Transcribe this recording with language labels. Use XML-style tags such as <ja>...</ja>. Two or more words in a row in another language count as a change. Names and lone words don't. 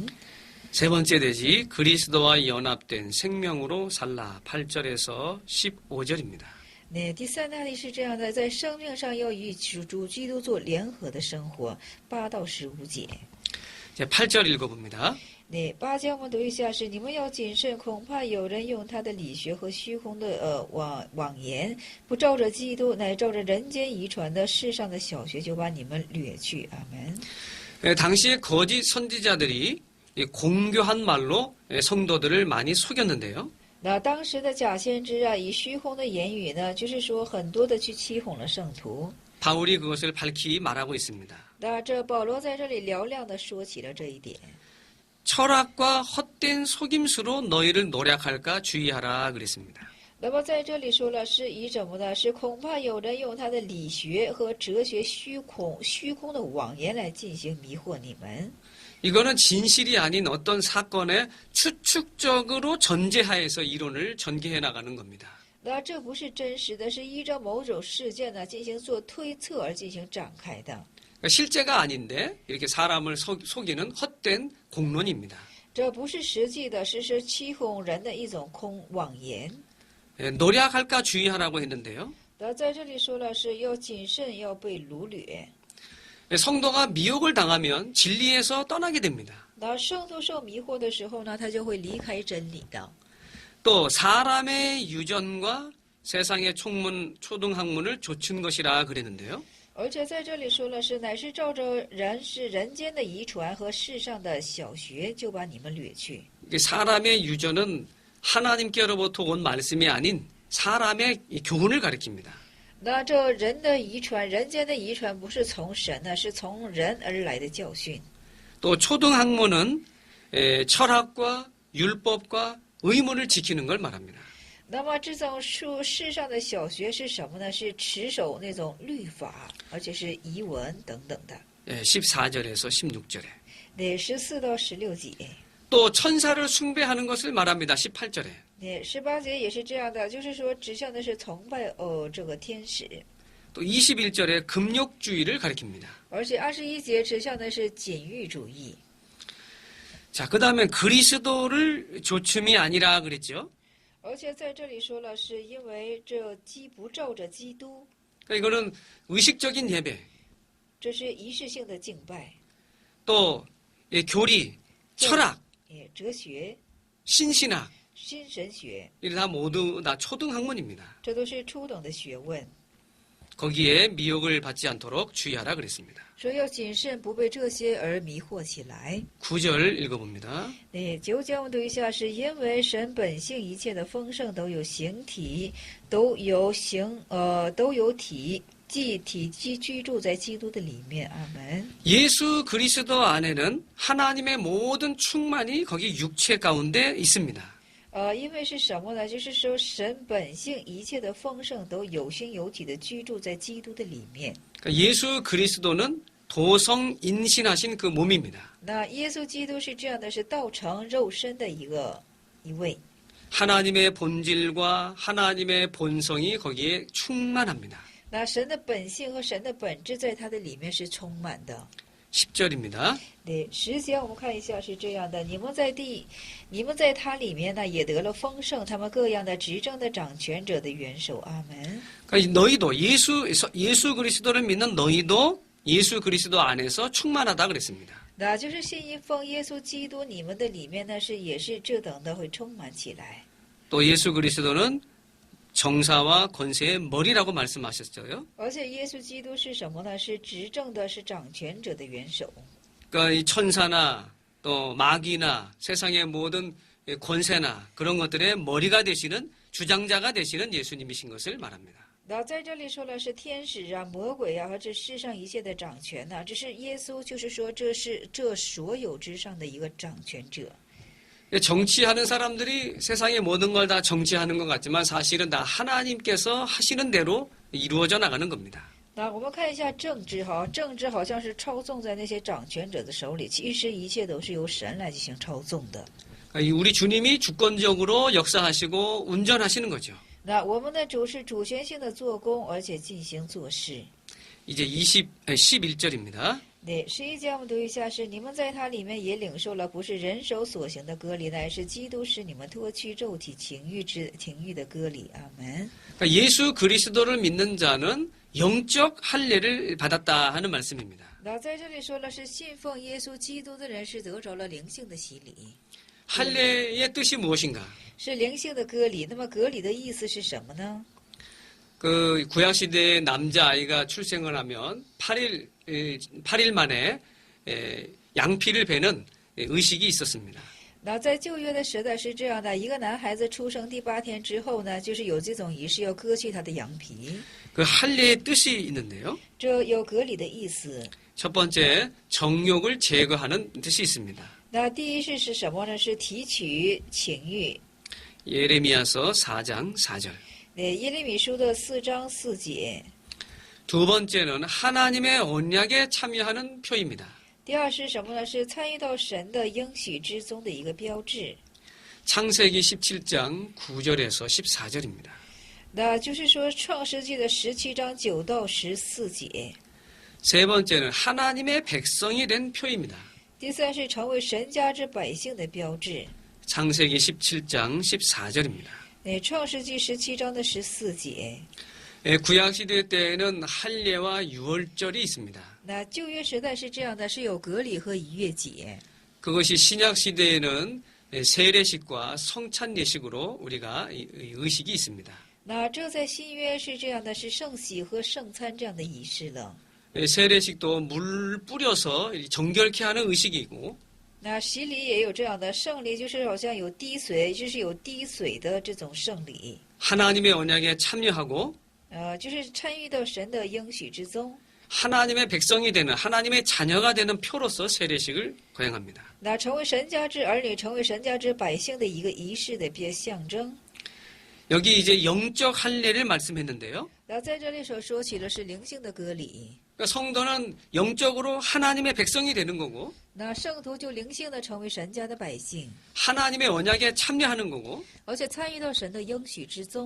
<ko>세 번째 대지 그리스도와 연합된 생명으로 살라 8절에서 15절입니다.</ko> <zh>那第三大例是这样的，在生命上要与主基督做联合的生活，8到15节。</zh> <ko>이제 8절 읽어봅니다.</ko> <zh>那8节我们读一下是：你们要谨慎，恐怕有人用他的理学和虚空的妄言，不照着基督，乃照着人间遗传的世上的小学，就把你们掠去。阿门。</zh> <ko>당시에 거짓 선지자들이 공교한 말로 성도들을 많이 속였는데요.</ko> <zh>那当时的假先知啊，以虚空的言语呢，就是说很多的去欺哄了圣徒。</zh> <ko>바울이 그것을 밝히 말하고 있습니다.</ko> <zh>那这保罗在这里嘹亮的说起了这一点。</zh> <ko>철학과 헛된 속임수로 너희를 노략할까 주의하라 그랬습니다.</ko> <zh>那么在这里说了，是以怎么呢？是恐怕有人用他的理学和哲学虚空的妄言来进行迷惑你们。</zh> <ko>이거는 진실이 아닌 어떤 사건의 추측적으로 전제하에서 이론을 전개해 나가는 겁니다.</ko> <zh>那这不是真实的，是依照某种事件呢进行做推测而进行展开的。</zh> <ko>그러니까 실제가 아닌데 이렇게 사람을 속이는 헛된 공론입니다.</ko> <zh>这不是实际的，是欺哄人的一种妄言。</zh> <ko>노략할까 주의하라고 했는데요.</ko> <zh>那在这里说了是要谨慎，要被掳掠。</zh> <ko>성도가 미혹을 당하면 진리에서 떠나게 됩니다.</ko> <zh>那圣徒受迷惑的时候呢，他就会离开真理的。</zh> <ko>또 사람의 유전과 세상의 초등학문을 좇은 것이라 그랬는데요.</ko> <zh>而且在这里说了是乃是照着人间的遗传和世上的小学，就把你们掠去。</zh> <ko>사람의 유전은 하나님께로부터 온 말씀이 아닌 사람의 교훈을 가리킵니다.</ko> <zh>那这人的遗传，人间的遗传不是从神呢，是从人而来的教训。</zh> <ko>또 초등학문은 철학과 율법과 의문을 지키는 걸 말합니다.</ko> <zh>那么这种世上的小学是什么呢？是持守那种律法，而且是遗文等等的。</zh> <ko>14절에서 16절에.</ko> <zh>那14到16节。</zh> <ko>또 천사를 숭배하는 것을 말합니다. 18절에.</ko> <zh>那18节也是这样的，就是说指向的是崇拜这个天使。</zh> <ko>또 21절에 금욕주의를 가리킵니다.</ko> <zh>而且21节指向的是禁欲主义。</zh> <ko>자, 그다음에 그리스도를 조춤이 아니라 그랬죠.</ko> <zh>而且在这里说了，是因为这不照着基督，</zh> <ko>그러니까 이거는 의식적인 예배,</ko> <zh>这是仪式性的敬拜，</zh> <ko>또 교리, 철학,</ko> <zh>哲学、</zh> <ko>신신학,</ko> <zh>新神学，</zh> <ko>이게 다 모두 다 초등학문입니다.</ko> <zh>这都是初等的学问。</zh> <ko>거기에 미혹을 받지 않도록 주의하라 그랬습니다.</ko> <zh>说要谨慎，不被这些而迷惑起来。</zh> <ko>9절 읽어봅니다.</ko> <zh>9 节我们读一下，是因为神本性一切的丰盛都有形体，都有体，即体积居住在基督的里面。阿门。</zh> <ko>예수 그리스도 안에는 하나님의 모든 충만이 거기 육체 가운데 있습니다.</ko> <zh>因为是什么呢？就是说神本性一切的丰盛都有形有体的居住在基督的里面。</zh> <ko>그러니까 예수 그리스도는 도성 인신하신 그 몸입니다.</ko> <zh>那耶稣基督是这样的，是道成肉身的一位。</zh> <ko>하나님의 본질과 하나님의 본성이 거기에 충만합니다.</ko> <zh>那神的本性和神的本质在他的里面是充满的。</zh> <ko>10절입니다.</ko> <zh>对，10节我们看一下是这样的：你们在他里面呢，也得了丰盛，他们各样的执政的掌权者的元首。阿门。</zh> <ko>그러니까 너희도 예수 그리스도를 믿는 너희도 예수 그리스도 안에서 충만하다 그랬습니다.</ko> <zh>那就是信一奉耶稣基督，你们的里面呢也是这等的会充满起来。</zh> <ko>또 예수 그리스도는 정사와 권세의 머리라고 말씀하셨어요.</ko> <zh>而且耶稣基督是什么呢？是执政的，是掌权者的元首。</zh> <ko>그러니까 이 천사나 또 마귀나 세상의 모든 권세나 그런 것들의 머리가 되시는 주장자가 되시는 예수님이신 것을 말합니다.</ko> <zh>那在这里说了是天使啊、魔鬼啊和这世上一切的掌权呐、这是耶稣，就是说这是这所有之上的一个掌权者。</zh> <ko>정치하는 사람들이 세상의 모든 걸 다 정치하는 것 같지만 사실은 다 하나님께서 하시는 대로 이루어져 나가는 겁니다.</ko> <zh>那我们看一下政治哈，政治好像是操纵在那些掌权者的手里，其实一切都是由神来进行操纵的。</zh> <ko>우리 주님이 주권적으로 역사하시고 운전하시는 거죠.</ko> <zh>那我们的主是主权性的做工，而且进行做事。</zh> <ko>이제 11절입니다.</ko> <zh>对，11节我们读一下，是你们在他里面也领受了不是人手所行的割礼，乃是基督使你们脱去肉体情欲的割礼。阿门。</zh> <ko>예수 그리스도를 믿는 자는 영적 할례를 받았다 하는 말씀입니다.</ko> <zh>那在这里说了，是信奉耶稣基督的人是得着了灵性的洗礼。</zh> <ko>할례의 뜻이 무엇인가?</ko> <zh>是灵性的割礼。那么割礼的意思是什么呢？</zh> <ko>그 구약 시대에 남자 아이가 출생을 하면 8일 만에 양피를 베는 의식이 있었습니다.</ko> <zh>那在旧约的时代是这样的，一个男孩子出生第8天之后呢，就是有这种仪式，要割去他的羊皮。</zh> <ko>그 할례의 뜻이 있는데요.</ko> <zh>这有割礼的意思。</zh> <ko>첫 번째 정욕을 제거하는 뜻이 있습니다.</ko> <zh>那第一是什么呢？是提取情欲。</zh> <ko>예레미야서 4장 4절.</ko> <zh>耶利米书的4章4节。</zh> <ko>두 번째는 하나님의 언약에 참여하는 표입니다.</ko> <zh>第二是什么呢？是参与到神的应许之中的一个标志。</zh> <ko>창세기 17장 9절에서 14절입니다.</ko> <zh>那就是说创世纪的17章9到14节。</zh> <ko>세 번째는 하나님의 백성이 된 표입니다.</ko> <zh>第三是成为神家之百姓的标志。</zh> <ko>창세기 17장 14절입니다.</ko> <zh>创世纪17章的14节。</zh> <ko>구약시대 때에는 할례와 유월절이 있습니다.</ko> <zh>那旧约时代是这样的，是有割礼和逾越节。</zh> <ko>그것이 신약시대에는 세례식과 성찬예식으로 우리가 의식이 있습니다.</ko> <zh>那这在新约是这样的，是圣洗和圣餐这样的仪式了。</zh> <ko>세례식도 물 뿌려서 정결케 하는 의식이고</ko> <zh>那洗礼也有这样的，圣礼就是好像有滴水，就是有滴水的这种圣礼。</zh> <ko>하나님의 언약에 참여하고</ko> <zh>就是参与到神的应许之中。</zh> <ko>하나님의 백성이 되는 하나님의 자녀가 되는 표로서 세례식을 거행합니다.</ko> <zh>那成为神家之儿女，成为神家之百姓的一个仪式的象征。</zh> <ko>여기 이제 영적 할례를 말씀했는데요.</ko> <zh>那在这里所说起的是灵性的割礼。</zh> <ko>그러니까 성도는 영적으로 하나님의 백성이 되는 거고</ko> <zh>那圣徒就灵性的成为神家的百姓，</zh> <ko>하나님의 언약에 참여하는 거고</ko> <zh>而且参与到神的应许之中。</zh>